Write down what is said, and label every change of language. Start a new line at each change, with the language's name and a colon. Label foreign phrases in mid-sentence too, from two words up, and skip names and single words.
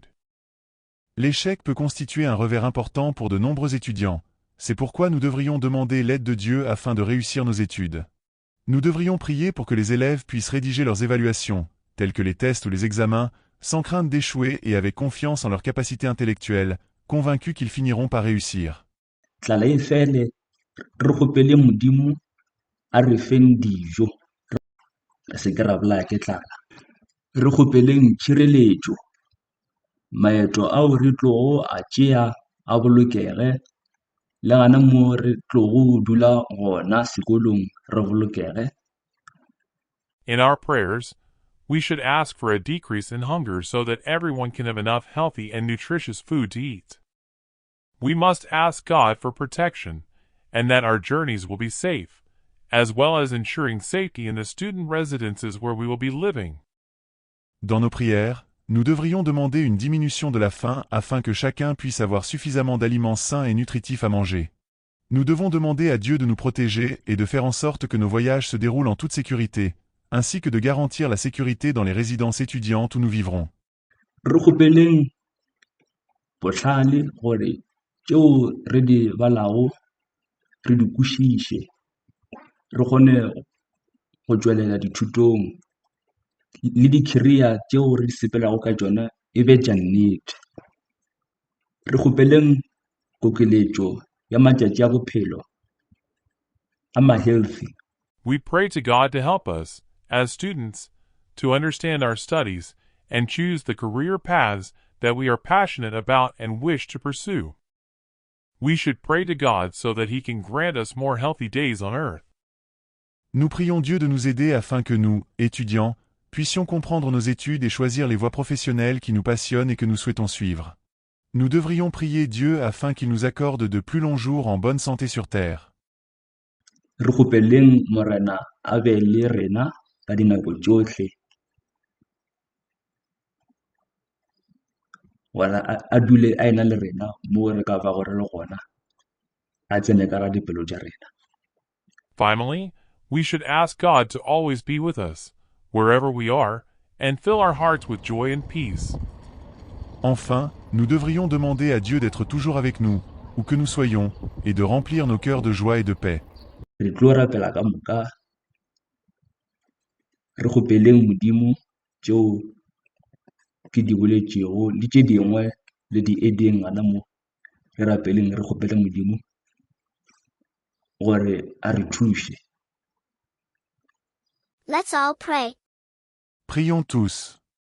French: L'échec peut constituer un revers important pour de nombreux étudiants. C'est pourquoi nous devrions demander l'aide de Dieu afin de réussir nos études. Nous devrions prier pour que les élèves puissent rédiger leurs évaluations, telles que les tests ou les examens, sans crainte d'échouer et avec confiance en leurs capacités intellectuelles, convaincus qu'ils finiront par réussir.
Northern Sotho: Tlala e fele, re kgopele Modimo a re feng dijo, re se ke ra bolaya ke tlala. Re kgopeleng tšhireletšo, maeto ao re tlogo a tšea a bolokege, le gana moo re tlogo dula gona sekolong re bolokege.
English: In our prayers, we should ask for a decrease in hunger so that everyone can have enough healthy and nutritious food to eat. We must ask God for protection and that our journeys will be safe, as well as ensuring safety in the student residences where we will be living.
French: Dans nos prières, nous devrions demander une diminution de la faim afin que chacun puisse avoir suffisamment d'aliments sains et nutritifs à manger. Nous devons demander à Dieu de nous protéger et de faire en sorte que nos voyages se déroulent en toute sécurité, ainsi que de garantir la sécurité dans les résidences étudiantes où nous vivrons.
Northern Sotho: Re kgopeleng bohlale gore tšeo re di balago re di kwešiše, re kgone go tšwelela dithutong le di-career tšeo re di sepelago ka tšona e be tša nnete. Re kgopeleng kokeletšo ya matšatši a bophelo a ma-healthy.
English: We pray to God to help us, as students, to understand our studies and choose the career paths that we are passionate about and wish to pursue. We should pray to God so that He can grant us more healthy days on earth.
French: Nous prions Dieu de nous aider afin que nous, étudiants, puissions comprendre nos études et choisir les voies professionnelles qui nous passionnent et que nous souhaitons suivre. Nous devrions prier Dieu afin qu'il nous accorde de plus longs jours en bonne santé sur terre.
Northern Sotho: Re kgopeleng Morena a be le rena ka dinako tšohle, gore a dule a ena le rena moo re ka bago re le gona, a tsene ka ra dipelo tša rena.
English: Finally, we should ask God to always be with us, wherever we are, and fill our hearts with joy and peace.
French: Enfin, nous devrions demander à Dieu d'être toujours avec nous, où que nous soyons, et de remplir nos cœurs de joie et de paix.
Northern Sotho: Re tlo rapela ka moka, re kgopeleng Modimo tšeo ke di boletšego le tše dingwe le di edeng gana mo, re rapeleng re kgopele Modimo gore a re thuše.
English: Let's all pray.
French: Prions tous.